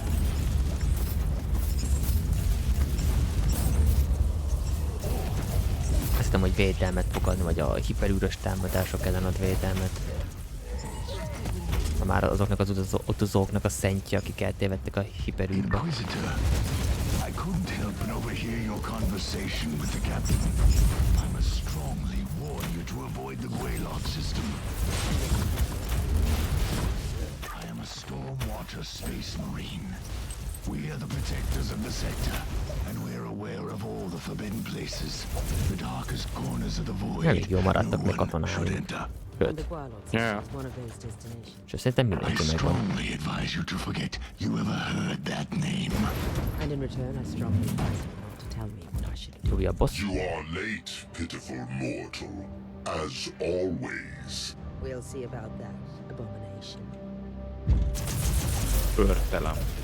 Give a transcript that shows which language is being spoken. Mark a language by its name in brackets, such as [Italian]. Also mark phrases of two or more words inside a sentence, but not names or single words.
[Hungarian] Azt hiszem, hogy védelmet fog adni, vagy a hiperűrös támadások ellen ad védelmet. Már azoknak az utazóknak a szentje, akik eltévedtek a hiperűrbe. [English] Inquisitor, I couldn't help but overhear your conversation with the captain. I must strongly warn you to avoid the Gualod system. I am a Stormwater Space Marine. We are the protectors of the sector, and we're aware of all the forbidden places, the darkest corners of the void. [Hungarian] Elég jó maradtak még katonái. [English] And the Gualod system is one of those destinations. [Hungarian] És szerintem [English] I [Hungarian] mindenki megvan. [English] strongly advise you to forget you ever heard that name. And in return, I strongly advise you not to tell me what I should do. [Hungarian] Újabb boss. [English] You are late, pitiful mortal, as always. We'll see about that, abomination. [Hungarian] Örtelem.